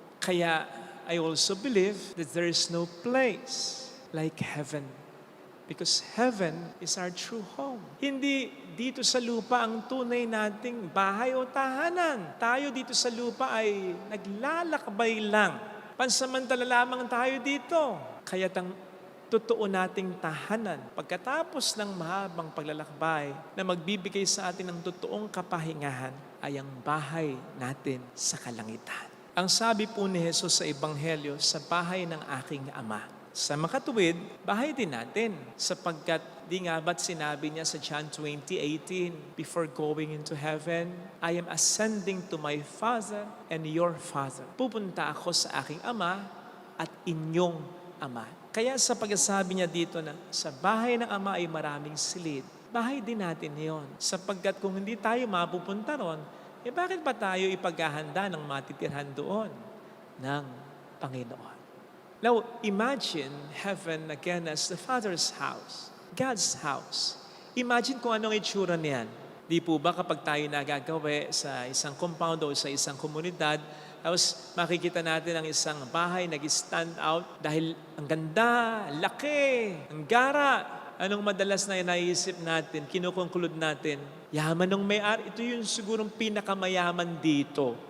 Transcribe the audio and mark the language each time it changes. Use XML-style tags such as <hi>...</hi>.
<en>Kaya I also believe that there is no place like heaven. Because heaven is our true home.</en> <tl>Hindi dito sa lupa ang tunay nating bahay o tahanan. Tayo dito sa lupa ay naglalakbay lang. Pansamantala lamang tayo dito. Kaya totoo nating tahanan, pagkatapos ng mahabang paglalakbay na magbibigay sa atin ng totoong kapahingahan, ay ang bahay natin sa kalangitan. Ang sabi po ni Jesus sa Ebanghelyo, sa bahay ng aking Ama. Sa makatuwid, bahay din natin sapagkat di nga ba't sinabi niya sa</tl> <en>John 20:18, before going into heaven, I am ascending to my Father and your Father.</en> <tl>Pupunta ako sa aking Ama at inyong Ama. Kaya sa pagsasabi niya dito na sa bahay ng Ama ay maraming silid, bahay din natin yon. Sapagkat kung hindi tayo mapupunta ron, bakit pa tayo ipaghahanda ng matitirhan doon ng Panginoon?</tl> <en>Now, imagine heaven again as the Father's house, God's house.</en> <tl>Imagine kung anong itsura niyan. Di po ba kapag tayo nagagawa sa isang compound o sa isang komunidad, tapos makikita natin ang isang bahay nag-stand out dahil ang ganda, laki, ang gara. Anong madalas na naisip natin, kinukonclude natin, yaman ng may-ari, ito yung sigurong pinakamayaman dito.</tl>